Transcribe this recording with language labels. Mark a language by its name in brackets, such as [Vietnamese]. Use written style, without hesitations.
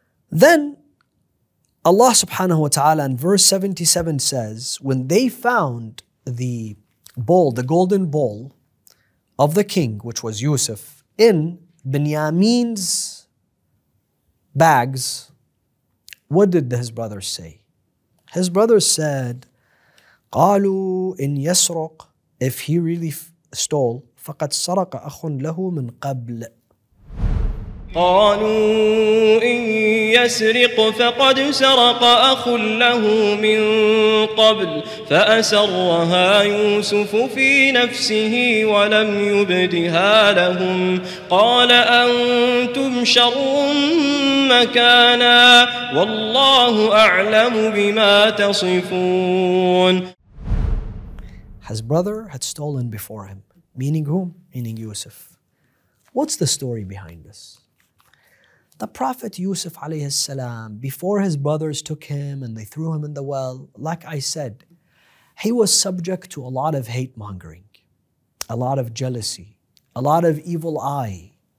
[English] Then Allah subhanahu wa ta'ala in verse 77 says, when they found the bowl, the golden bowl of the king, which was Yusuf, in Binyamin's bags, what did his brothers say? His brothers said, [Arabic] قالوا إن يسرق, [English] if he really stole, [Arabic] فقد سرق أخ له من قبل. قالوا إن يسرق فقد سرق أخ له من قبل فأسرها يوسف في نفسه ولم يبدها لهم قال أنتم شر مكانا والله أعلم بما تصفون. [English] His brother had stolen before him. Meaning whom? Meaning Yusuf. What's the story behind this? The Prophet Yusuf alayhi salam, before his brothers took him and they threw him in the well, like I said, he was subject to a lot of hate mongering, a lot of jealousy, a lot of evil eye.